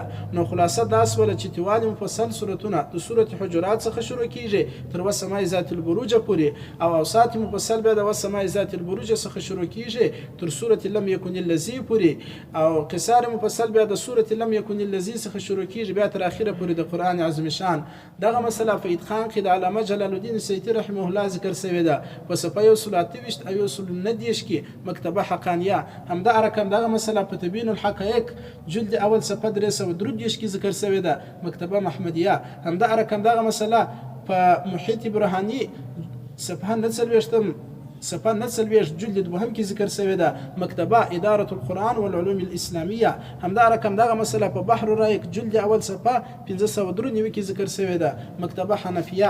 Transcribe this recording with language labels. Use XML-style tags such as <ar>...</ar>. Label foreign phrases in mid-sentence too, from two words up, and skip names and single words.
<ps>نو خلاصه دا سوله چې تیوال مفصل سورتونه د سورة حجرات څخه شروع کېږي تر وسماء ذات البروج پورې، او اوساط مفصل بیا د وسماء ذات البروج څخه شروع کېږي تر سورة لم یکن الذی پورې، او قصار مفصل بیا د سورة لم یکن الذی څخه شروع کېږي بیا تر اخره پورې د قرآن عظیم شان. دغه مسله په اتقان کې د علامه جلال الدین سیوطي رحمه الله ذکر شوې ده په صفحه 128 او 129 کې مکتبه حقانیه. همدا رقم دغه مسله په تبیین الحقایق جلد اول صفحه 333 کې ذکر شوې ده مکتبه محمدیه. همدا رقم دغه مسله په محیط برهانی صفحه 49 جلد 2 کې ذکر شوې ده مکتبه اداره القرآن والعلوم الاسلامیه. همدا رقم دغه مسله په بحر الرایق جلد اول صفحه 593 کې ذکر شوې ده مکتبه حنفیه.</ps>